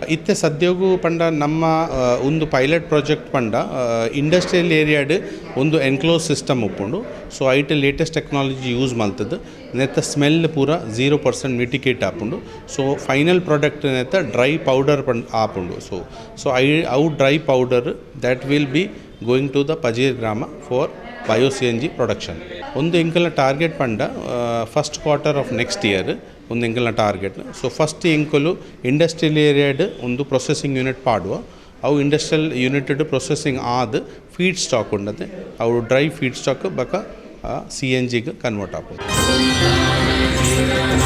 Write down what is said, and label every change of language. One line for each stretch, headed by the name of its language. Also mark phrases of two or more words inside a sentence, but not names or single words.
Tulu: ಇತ್ತೆ ಸದ್ಯಗೂ ಪಂಡ ನಮ್ಮ ಒಂದು
English: pilot project
Tulu: ಪಂಡ
English: industrial area
Tulu: ಒಂದು
English: enclosed system
Tulu: ಒಪ್ಪುಂಡು. ಸೊ ಐಟ್
English: latest technology use
Tulu: ಮಲ್ತದ್ದು ನೆತ್ತ ಸ್ಮೆಲ್ ಪೂರ 0% ಮಿಟಿಗೇಟ್ ಆಪುಂಡು.
English: so final product ನೆತ್ತ dry powder ಆಪುಂಡು. ಸೊ ಅವು dry powder that will be going to the Pajeer grama for bio CNG production.
Tulu: ಒಂದು ಎಂಕಲ್ನ ಟಾರ್ಗೆಟ್ ಪಂಡ
English: first quarter of next year
Tulu: ಒಂದು ಎಂಕಲ್ನ ಟಾರ್ಗೆಟ್.
English: so first
Tulu: ಎಂಕಲು
English: industrial area
Tulu: ಒಂದು
English: processing unit
Tulu: ಪಾಡುವ. ಅವು
English: industrial unit processing
Tulu: ಆದ
English: feed stock
Tulu: ಉಂಡತೆ ಅವು
English: dry feed stock
Tulu: ಬಕ CNGಗೆ ಕನ್ವರ್ಟ್ ಆಗೋದು.